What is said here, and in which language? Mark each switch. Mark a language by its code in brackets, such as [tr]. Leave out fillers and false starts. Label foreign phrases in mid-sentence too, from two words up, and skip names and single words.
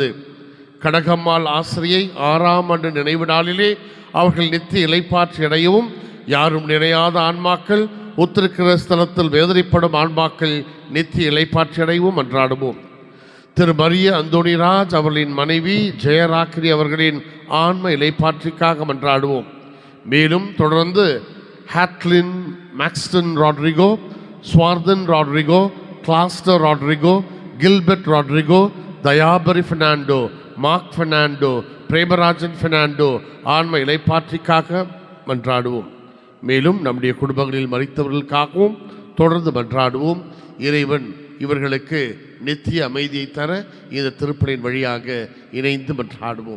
[ta] கடகம்மாள் ஆசிரியை 6ஆம் ஆண்டு நினைவு நாளிலே அவர்கள் நித்திய இளைப்பாற்றி அடையவும், யாரும் நினையாத ஆன்மாக்கள், உத்திரகிறிஸ்தலத்தில் வேதனைப்படும் ஆன்மாக்கள் நித்திய இளைப்பாற்றி அடையவும் மன்றாடுவோம். திரு மரிய அந்தோணிராஜ் அவர்களின் மனைவி ஜெயராக்கிரி அவர்களின் ஆன்ம இளைப்பாற்றிக்காக மன்றாடுவோம். மேலும் தொடர்ந்து Hatlin Maxton Rodrigo, Swarthan Rodrigo, Claster Rodrigo, Gilbert Rodrigo, Dayabari Fernando, Mark Fernando, பிரேமராஜன் பெர்னாண்டோ ஆன்ம இளைப்பாற்றிக்காக மன்றாடுவோம். மேலும் நம்முடைய குடும்பங்களில் மரித்தவர்களுக்காகவும் தொடர்ந்து மன்றாடுவோம். இறைவன் இவர்களுக்கு நித்திய அமைதியை தர இந்த திருப்பலியின் வழியாக இணைந்து மன்றாடுவோம்.